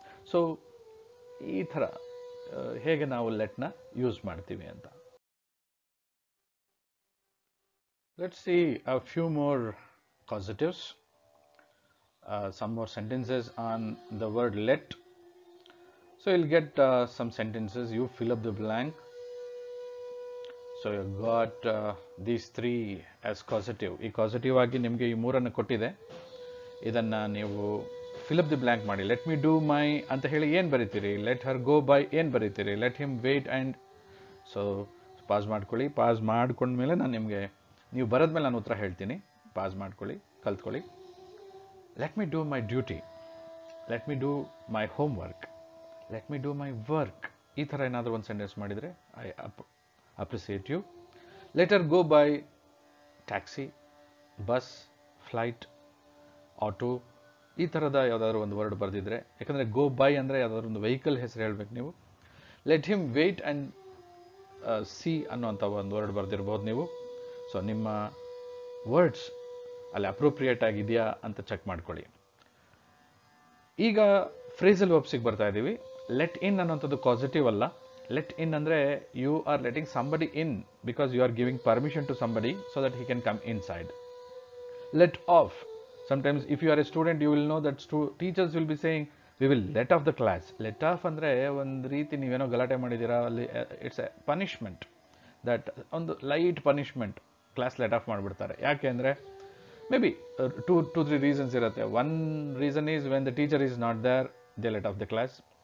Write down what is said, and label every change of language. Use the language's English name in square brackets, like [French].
[Kannada] So, ಈ ಥರ ಹೇಗೆ ನಾವು ಲೆಟ್ನ ಯೂಸ್ ಮಾಡ್ತೀವಿ ಅಂತ. [English] Let's see a few more causatives. Some more sentences on the word let. So, you'll get some sentences. You fill up the blank. So you got these 3 as causative. [Kannada] ಈ ಕಾಸೆಟಿವ್ ಆಗಿ ನಿಮಗೆ ಈ 3 ಕೊಟ್ಟಿದೆ. ಇದನ್ನು ನೀವು [English] fill up the blank [Kannada] ಮಾಡಿ. [English] let me do my [Kannada] ಅಂತ ಹೇಳಿ ಏನು ಬರೀತೀರಿ? [English] let her go by [Kannada] ಏನು ಬರೀತೀರಿ? [English] Let him wait and. [Kannada] So pass ಮಾಡ್ಕೊಳ್ಳಿ. ಪಾಸ್ ಮಾಡ್ಕೊಂಡ್ಮೇಲೆ ನಾನು ನಿಮಗೆ, ನೀವು ಬರೋದ್ಮೇಲೆ ನಾನು ಉತ್ತರ ಹೇಳ್ತೀನಿ. ಪಾಸ್ ಮಾಡ್ಕೊಳ್ಳಿ, ಕಲ್ತ್ಕೊಳ್ಳಿ. [English] Let me do my duty. Let me do my homework. Let me do my work. [Kannada] ಈ ಥರ ಏನಾದರೂ ಒಂದು ಸೆಂಟೆನ್ಸ್ ಮಾಡಿದರೆ [English] I appreciate you. Let her go by taxi, bus, flight, auto. [Kannada] ಈ ಥರದ ಯಾವುದಾದ್ರು ಒಂದು ವರ್ಡ್ ಬರೆದಿದ್ರೆ, ಯಾಕಂದರೆ ಗೋ ಬೈ ಅಂದರೆ ಯಾವುದಾದ್ರು ಒಂದು ವೆಹಿಕಲ್ ಹೆಸರು ಹೇಳಬೇಕು ನೀವು. [English] let him wait and see [Kannada] ಅನ್ನೋಂಥ ಒಂದು ವರ್ಡ್ ಬರೆದಿರ್ಬೋದು ನೀವು. ಸೊ ನಿಮ್ಮ ವರ್ಡ್ಸ್ ಅಲ್ಲಿ ಅಪ್ರೋಪ್ರಿಯೇಟ್ ಆಗಿದೆಯಾ ಅಂತ ಚೆಕ್ ಮಾಡ್ಕೊಳ್ಳಿ. ಈಗ ಫ್ರೇಸಲ್ ವರ್ಬ್ಸಿಗೆ ಬರ್ತಾ ಇದ್ದೀವಿ. [English] let in [Kannada] ಅನ್ನೋಂಥದ್ದು ಪಾಸಿಟಿವ್ ಅಲ್ಲ. [English] Let in ಅಂದರೆ you are letting somebody in because you are giving permission to somebody so that he can come inside. Let off. Sometimes if you are a student, you will know that teachers will be saying, we will let off the class. [Kannada] Let off ಅಂದರೆ ಒಂದು ರೀತಿ ನೀವೇನೋ ಗಲಾಟೆ ಮಾಡಿದ್ದೀರಾ, ಅಲ್ಲಿ [English] It's a punishment. [Kannada] That ಒಂದು light punishment, class let of ಮಾಡಿಬಿಡ್ತಾರೆ. ಯಾಕೆ ಅಂದರೆ [English] may be two three reasons [Kannada] ಇರುತ್ತೆ. [English] One reason is when the teacher is not there, they let off the class.